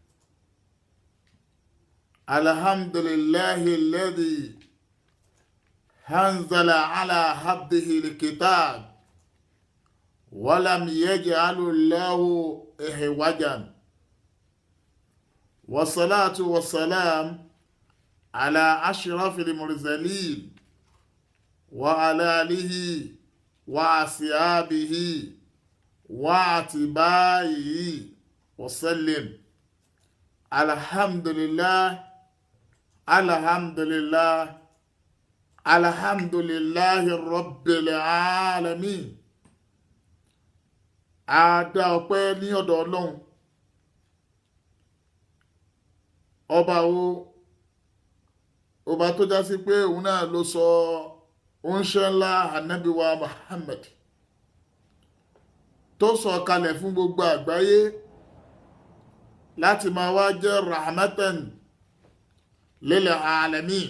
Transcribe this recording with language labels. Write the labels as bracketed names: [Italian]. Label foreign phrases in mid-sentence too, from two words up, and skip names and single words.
[Arabic] الحمد لله الذي أنزل على عبده الكتاب ولم يجعل له عوجا، والصلاة والسلام على أشرف المرسلين وعلى آله وأصحابه واتباعه وسلم. الحمد لله الحمد لله الحمد لله رب العالمين. [Yoruba] A dá ọpẹ́ ní ọ̀dọ̀ Ọlọ́run ọba tó já sí pé òun náà ló sọ oúnṣẹ́ ńlá Ànábì wa Muhammad tó sọ kalẹ̀ fún gbogbo àgbáyé láti máa wá jẹ́ [Arabic] رحمة للعالمين.